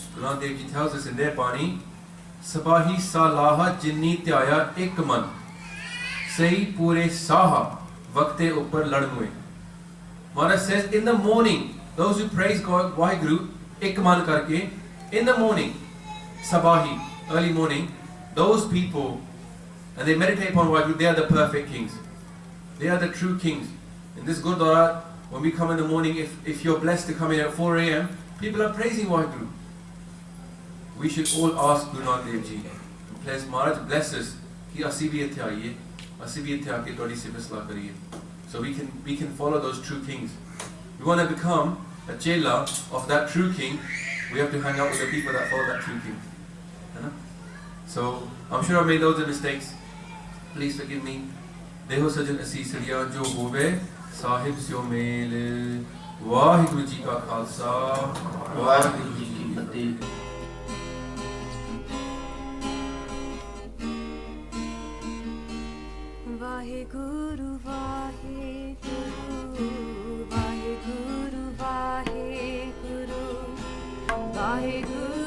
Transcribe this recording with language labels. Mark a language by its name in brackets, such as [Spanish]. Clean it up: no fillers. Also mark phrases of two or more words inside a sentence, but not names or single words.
[English] Nanak Dev Ji tells us in their Bani, [Punjabi] ਸਬਾਹੀ ਸਾਲਾਹ ਜਿਨੀ ਧਿਆਇਆ ਇਕ ਮਨਿ, ਸੇਈ ਪੂਰੇ ਸਾਹ ਵਖਤੇ ਉਪਰਿ ਲੜਿ ਮੁਏ. [English] Maharaj says, in the morning, those who praise God, [Punjabi] ਵਾਹਿਗੁਰੂ, ਇਕ ਮਨ ਕਰਕੇ, [English] in the morning, Sabahi, early morning, those people, and they meditate upon Vaheguru, they are the perfect kings. They are the true kings. In this Gurdwara, when we come in the morning, if you're blessed to come in at 4 a.m., people are praising Vaheguru. We should all ask Guru Nanak Dev Ji, please Maharaj bless us, [Punjabi] ਕਿ ਅਸੀਂ ਭੀ ਇੱਥੇ ਆਈਏ, ਅਸੀਂ ਭੀ ਇੱਥੇ ਆ ਕੇ ਥੋੜੀ ਸਿਫਤ ਸਲਾਹ ਕਰੀਏ. [English] So we can follow those true kings. We want to become a chela of that true king. We have to hang out with the people that follow that true king. So I'm sure I made loads of mistakes. Please forgive me. [Punjabi] ਦੇਹੁ ਸਜਣ ਅਸੀਸੜੀਆ ਜੋ ਹੋਵੈ ਸਾਹਿਬ ਸਿਉ ਮੇਲੁ. ਵਾਹਿਗੁਰੂ ਜੀ ਕਾ ਖਾਲਸਾ, ਵਾਹਿਗੁਰੂ ਜੀ ਕੀ ਫ਼ਤਹਿ. ਵਾਹਿਗੁਰੂ, ਵਾਹਿਗੁਰੂ, ਵਾਹਿਗੁਰੂ, ਵਾਹਿਗੁਰੂ, ਵਾਹਿਗੁਰੂ.